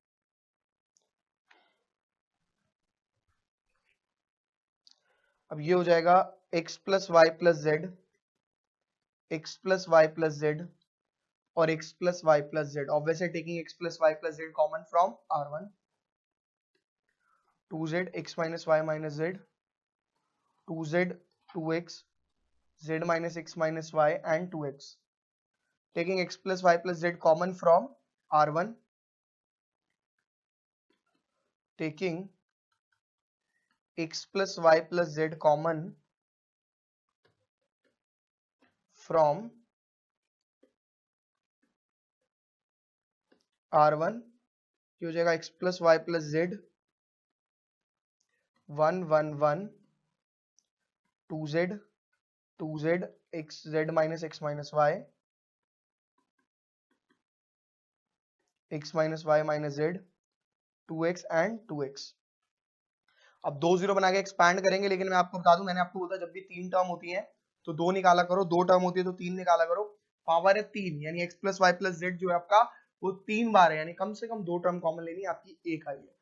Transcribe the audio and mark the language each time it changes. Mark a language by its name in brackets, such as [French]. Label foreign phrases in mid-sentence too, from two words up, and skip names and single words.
[Hindi] अब ये हो जाएगा [English] x plus y plus z, x plus y plus z और x plus y plus z, obviously taking x plus y plus z common from R1, 2z x minus y minus z, 2z 2x z minus x minus y and 2x, taking x plus y plus z common from R1, taking x plus y plus z common from R1, [Hindi] ये हो जाएगा [English] x plus y plus z 1 1 1 2z 2z x z minus x minus y, x minus y minus z, 2x and 2x। [Hindi] अब 2 0 बना के एक्सपैंड करेंगे, लेकिन मैं आपको बता दूं, मैंने आपको बोला जब भी 3 टर्म होती है तो 2 निकाला करो, 2 टर्म होती है तो 3 निकाला करो, पावर है 3, यानी x प्लस वाई प्लस जेड जो है आपका वो 3 बार है, यानी कम से कम 2 [English] term common [Hindi] लेनी है, आपकी एक आई है।